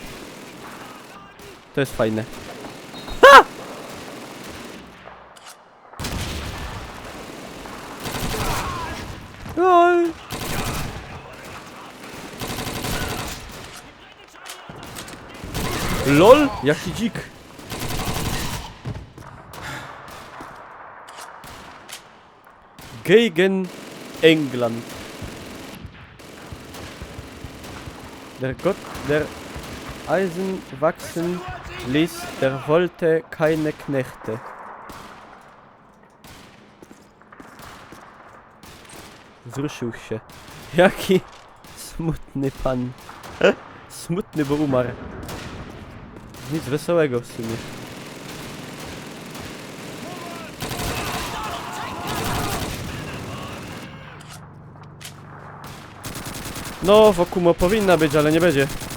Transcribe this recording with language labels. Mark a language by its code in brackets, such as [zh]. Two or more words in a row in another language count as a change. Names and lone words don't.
[pl] To jest fajne. Ha! Oj. LOL? Jaki dzik. [de] Gegen England. Der Gott der Eisen wachsen ließ, der wollte keine Knechte. [pl] Wzruszył się. Jaki smutny pan. Smutny, bo umarł. Nic wesołego w sumie. No, wokół powinna być, ale nie będzie.